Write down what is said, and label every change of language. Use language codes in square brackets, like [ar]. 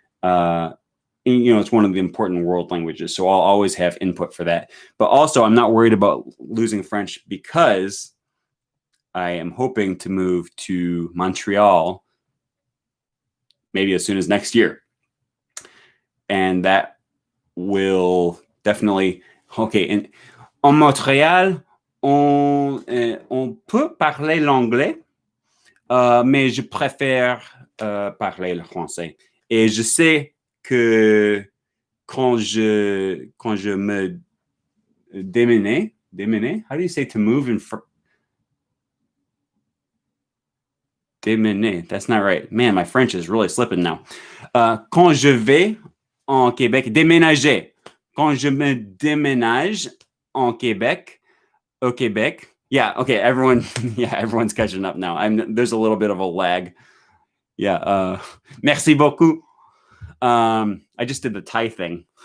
[en] It's one of the important world languages, so I'll always have input for that. But also, I'm not worried about losing French because I am hoping to move to Montreal maybe as soon as next year. And that will definitely... [fr] OK, en Montréal, on peut parler l'anglais, mais je préfère parler le français. Et je sais que quand je me déménage, [en] how do you say to move in [fr] déménager? [en] That's not right. Man, my French is really slipping now. [fr] Quand je vais en Québec, déménager. Quand je me déménage en Québec, au Québec. [en] Yeah, okay, everyone's catching up now. There's a little bit of a lag. Yeah, [fr] merci beaucoup. [en] I just did the Thai thing.